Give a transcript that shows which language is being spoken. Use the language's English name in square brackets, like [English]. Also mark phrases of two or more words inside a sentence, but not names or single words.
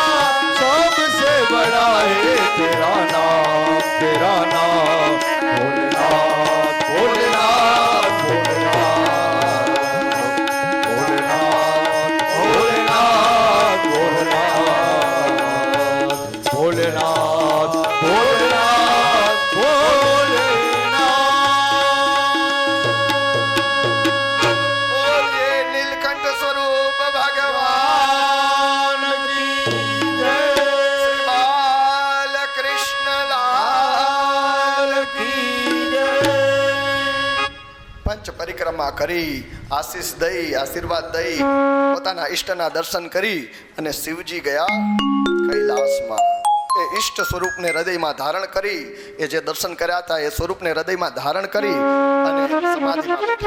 [Hindi] सबसे बड़ा है तेरा नाम तेरा नाम भोलेनाथ भोलेनाथ भोलेनाथ भोलेनाथ भोलेनाथ भोलेनाथ भोलेनाथ भोलेनाथ. बोलिए नीलकंठ स्वरूप भगवान की जय. श्री बाल कृष्ण लाल की जय. [Gujarati] પંચ પરિક્રમા કરી આશીષ દઈ આશીર્વાદ દઈ પોતાના ઈષ્ટના દર્શન કરી અને શિવજી ગયા કૈલાસમાં. એ ઈષ્ટ સ્વરૂપને હૃદયમાં ધારણ કરી એ જે દર્શન કર્યા હતા એ સ્વરૂપને હૃદયમાં ધારણ કરી અને સમાધિમાં બેઠા.